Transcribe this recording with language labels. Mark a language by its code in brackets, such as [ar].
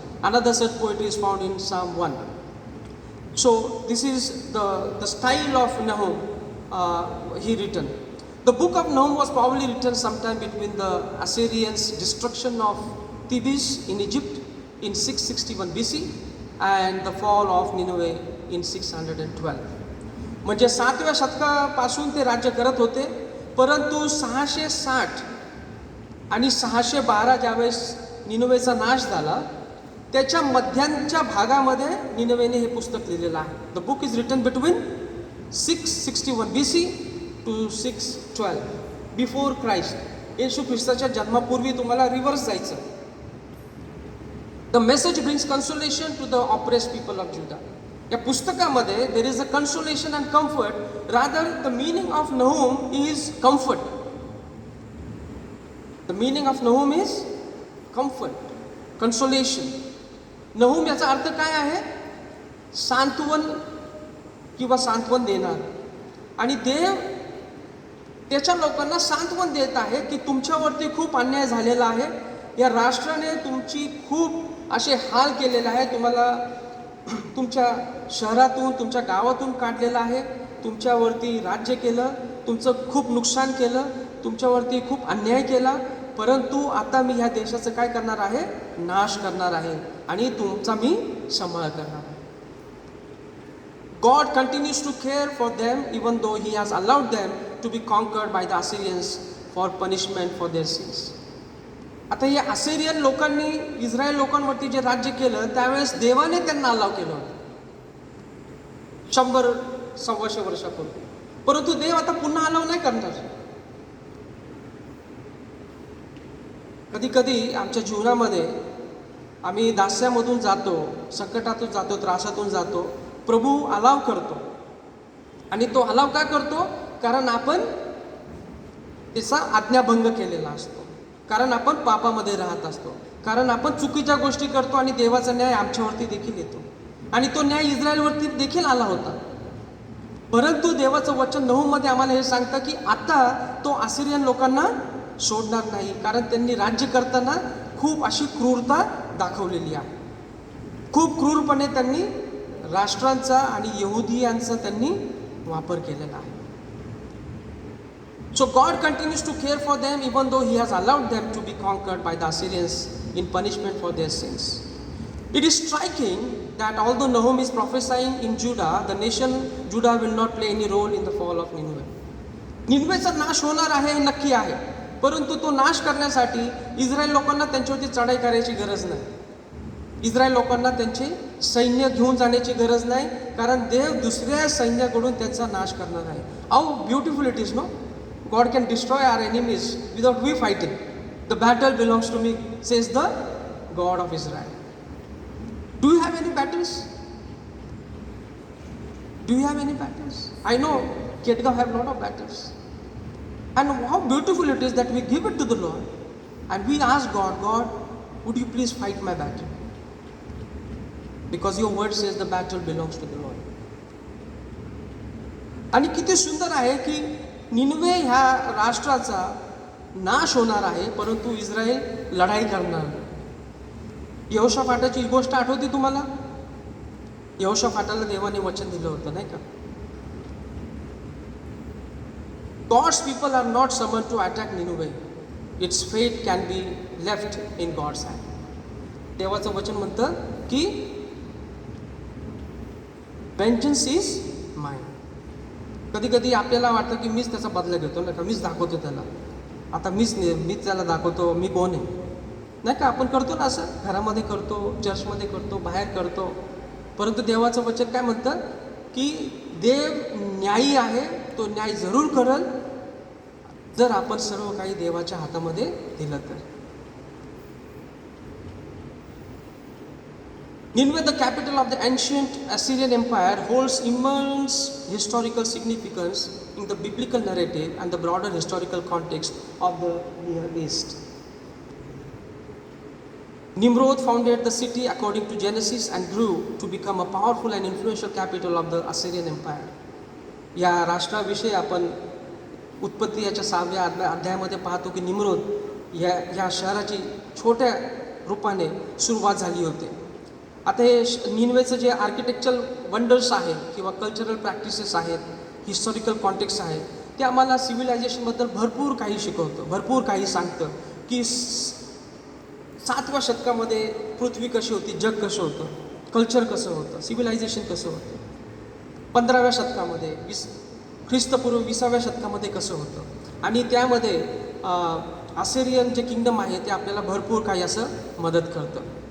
[en] Another such poetry is found in Psalm 1. So this is the style of Nahum he written. The book of Nahum was probably written sometime between the Assyrians' destruction of Thebes in Egypt in 661 BC and the fall of Nineveh in 612. [mr] म्हणजे 7व्या शतकापासून ते राज्य करत होते, परंतु 660 आणि 612 ज्यावेळेस निनवेचा नाश झाला, त्याच्या मध्यांच्या भागामध्ये निनवेने हे पुस्तक लिहिलेलं आहे. [en] The book is written between 661 BC to 612 before Christ. [mr] येशू ख्रिस्ताच्या जन्मापूर्वी तुम्हाला रिव्हर्स जायचं. [en] The message brings consolation to the oppressed people of Judah. [mr] या पुस्तकामध्ये [en] There is a consolation and comfort. Rather the meaning of Nahum is comfort. The meaning of Nahum is comfort, consolation. [mr] नहूम याचा अर्थ काय आहे? सांत्वन किंवा सांत्वन देणार. आणि देव त्याच्या लोकांना सांत्वन देत आहे की तुमच्यावरती खूप अन्याय झालेला आहे. या राष्ट्राने तुमची खूप असे हाल केलेले आहे. तुम्हाला तुमच्या शहरातून, तुमच्या गावातून काढलेलं आहे. तुमच्यावरती राज्य केलं, तुमचं खूप नुकसान केलं, तुमच्यावरती खूप अन्याय केला. परंतु आता मी ह्या देशाचं काय करणार आहे? नाश करणार आहे आणि तुमचा मी सांभाळ करणार आहे. [en] God continues to care for them even though He has allowed them to be conquered by the Assyrians for punishment for their sins. [mr] आता या असेरियन लोकांनी इस्रायल लोकांवरती जे राज्य केलं त्यावेळेस देवाने त्यांना अलाव केलं होतं 100-125 वर्षापूर्वी. परंतु देव आता पुन्हा अलाव नाही करणार. कधी कधी आमच्या जीवनामध्ये आम्ही दास्यामधून जातो, संकटातून जातो, त्रासातून जातो. प्रभू अलाव करतो आणि तो अलाव का करतो? कारण आपण त्याचा आज्ञाभंग केलेला असतो, कारण आपण पापामध्ये राहत असतो, कारण आपण चुकीच्या गोष्टी करतो आणि देवाचा न्याय आमच्यावरती देखील येतो. आणि तो न्याय इस्रायलवरती देखील आला होता. परंतु देवाचं वचन नहूममध्ये आम्हाला हे सांगतं की आता तो असिरियन लोकांना सोडणार नाही, कारण त्यांनी राज्य करताना खूप अशी क्रूरता दाखवलेली आहे. खूप क्रूरपणे त्यांनी राष्ट्रांचा आणि यहुदियांचा त्यांनी वापर केलेला आहे. [en] So God continues to care for them even though He has allowed them to be conquered by the Assyrians in punishment for their sins. It is striking that although Nahum is prophesying in Judah, the nation Judah will not play any role in the fall of Nineveh. [mr] निनवेचा नाश होणार आहे हे नक्की आहे, परंतु तो नाश करण्यासाठी इस्रायल लोकांना त्यांच्यावरती चढाई करायची गरज नाही. इस्रायल लोकांना त्यांचे सैन्य घेऊन जाण्याची गरज नाही, कारण देव दुसऱ्या सैन्याकडून त्यांचा नाश करणार आहे. [en] How beautiful it is, no? God can destroy our enemies without we fighting. The battle belongs to me, says the God of Israel. Do you have any battles? Do you have any battles? I know Kedgaon have a lot of battles. And how beautiful it is that we give it to the Lord and we ask God, God, would you please fight my battle? Because your word says the battle belongs to the Lord. [mr] आणि किती सुंदर आहे की निनवे ह्या राष्ट्राचा नाश होणार आहे, परंतु इस्रायल लढाई करणार. यहोशाफाटाची गोष्ट आठवते तुम्हाला? यहोशाफाटाला देवाने वचन दिलं होतं, नाही का? [en] God's people are not summoned to attack Nineveh. Its fate can be left in God's hand. [mr] देवाचं वचन म्हणतं की [en] vengeance is mine. [mr] कधी कधी आपल्याला वाटतं की मीच त्याचा बदला घेतो, नाही का? मीच दाखवतो त्याला, आता मीच त्याला दाखवतो मी कोण आहे, नाही का? आपण करतो ना असं, घरामध्ये करतो, चर्चमध्ये करतो, बाहेर करतो. परंतु देवाचं वचन काय म्हणतं की देव न्यायी आहे, तो न्याय जरूर करेल जर आपण सर्व काही देवाच्या हातामध्ये दिलं तर. [en] Nineveh, the capital of the ancient Assyrian Empire, holds immense historical significance in the biblical narrative and the broader historical context of the Near East. Nimrod founded the city according to Genesis and grew to become a powerful and influential capital of the Assyrian Empire. [mr] या राष्ट्राविषयी आपण उत्पत्ती याच्या 6व्या अध्यायामध्ये पाहतो की Nimrod या शहराची छोट्या रूपाने सुरुवात झाली होती. आता हे निनवेचं जे [en] architectural wonders [mr] आहेत किंवा [en] cultural practices [mr] आहेत, [en] historical context [mr] आहे, ते आम्हाला सिव्हिलायझेशनबद्दल भरपूर काही शिकवतं, भरपूर काही सांगतं की 7व्या शतकामध्ये पृथ्वी कशी होती, जग कसं होतं, कल्चर कसं होतं, सिव्हिलायझेशन कसं होतं, 15व्या शतकामध्ये ख्रिस्तपूर्व 20व्या शतकामध्ये कसं होतं, आणि त्यामध्ये असेरियन जे किंगडम आहे ते आपल्याला भरपूर काही असं मदत करतं.